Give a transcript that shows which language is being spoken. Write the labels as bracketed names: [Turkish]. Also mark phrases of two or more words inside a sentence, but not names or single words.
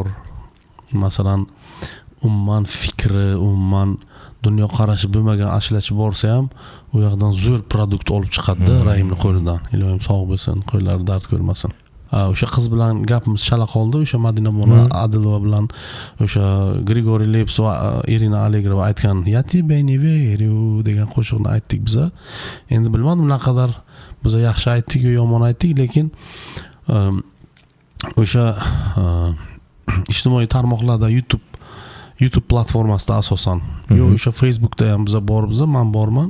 [Uzbek] Masalan, umuman fikri, umuman dunyoqarashi bo'lmagan ashlachi borsa ham u yoqdan zo'r produkt olib chiqadi Raimni qo'lidan. Iloyim sog' bo'lsin, qo'llari dard ko'rmasin. O'sha qiz bilan gapimiz chala qoldi. O'sha Madina Bona Adilova bilan o'sha Grigoriy Leps va Irina Allegrova aytgan [Russian] "Я тебе не верю" [Uzbek] degan qo'shiqni aytdik biz. Endi bilmadim naqadar biz yaxshi aytdik yo yomon aytdik, lekin o'sha ijtimoiy tarmoqlarda YouTube platformasida asosan, yo o'sha Facebookda ham biz bormiz, men borman.